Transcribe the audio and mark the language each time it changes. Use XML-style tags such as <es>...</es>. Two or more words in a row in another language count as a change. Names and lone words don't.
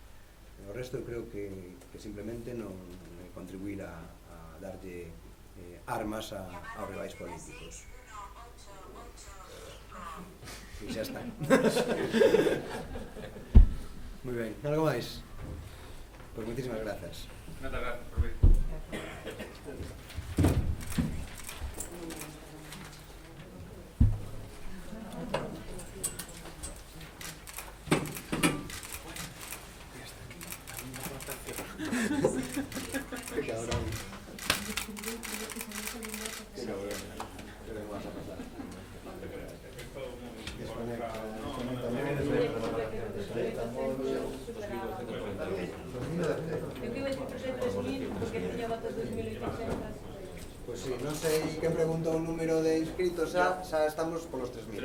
<gl>O resto eu creo que simplemente non contribuir a darlle armas aos rivais políticos. E xa está. Moi ben, algo máis? Pois moitísimas grazas. Moitas grazas por vir.</gl> <es>Qué cabrón. Qué cabrón. ¿Qué le vas a pasar?</es> <gl>Eu que iba a decir 3.000, porque tiña votos 2.800.</gl> <es>Pues sí,</es> <gl>non sei quen preguntou o número de inscritos, xa estamos polos 3.000.</gl>